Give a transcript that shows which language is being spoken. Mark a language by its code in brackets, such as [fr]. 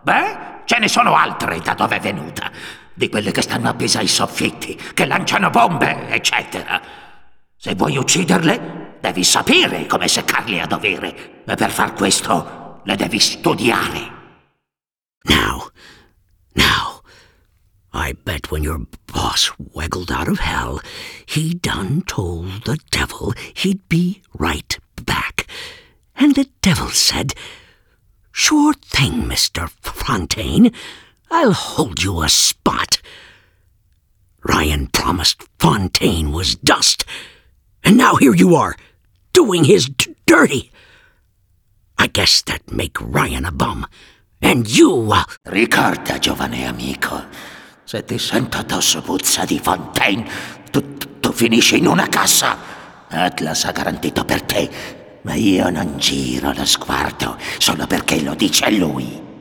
[it] Beh, ce ne sono altre da dove è venuta. Di quelle che stanno appese ai soffitti, che lanciano bombe, eccetera. Se vuoi ucciderle, devi sapere come seccarle a dovere. E per far questo, le devi studiare. [en] Now, I bet when your boss waggled out of hell, he done told the devil he'd be right back. And the devil said, "Sure thing, Mr. Fontaine, I'll hold you a spot." Ryan promised Fontaine was dust, and now here you are, doing his dirty. I guess that make Ryan a bum, and you... [it] Ricorda, giovane amico, se ti sento addosso puzza di Fontaine, tu finisci in una cassa. Atlas ha garantito per te, ma io non giro lo sguardo solo perché lo dice lui.